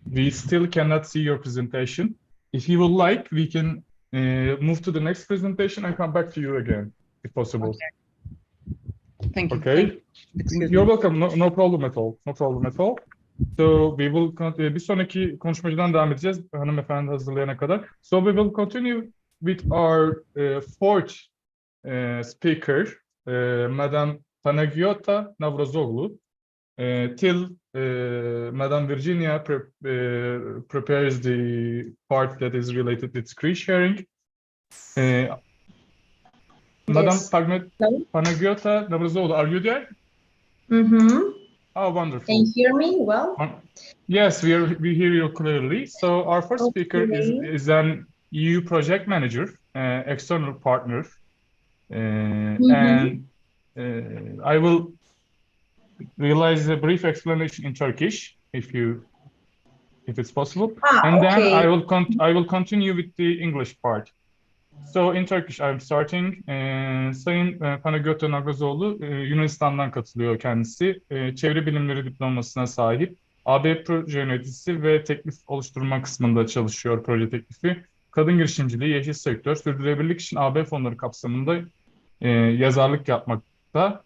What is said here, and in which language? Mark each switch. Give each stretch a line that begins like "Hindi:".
English: still cannot see your presentation. If you would like, we can move to the next presentation and come back to you again, if possible. Thank you. Okay. Excuse You're me. welcome. No problem at all. No problem at all. So we will
Turkish: bir sonraki konuşmacıdan devam edeceğiz hanımefendi hazırlayana kadar.
English: So we will continue with our fourth speaker, Madam Panagiota Navrozoglu, till Madam Virginia prepares the part that is related with screen sharing. Madam Panagiota Navrozoglu, are you there? Mm-hmm. Oh, wonderful. Can you hear me well? Yes, we hear you clearly. So our first speaker is an EU project manager, external partner, and I will realize a brief explanation in Turkish, if it's possible, and then I will continue with the English part. So in Turkish, I'm starting.
Turkish: Sayın Panagiota Navrozoglu, Yunanistan'dan katılıyor kendisi. Çevre bilimleri diplomasına sahip. AB proje yöneticisi ve teklif oluşturma kısmında çalışıyor proje teklifi. Kadın girişimciliği, yeşil sektör, sürdürülebilirlik için AB fonları kapsamında yazarlık yapmakta.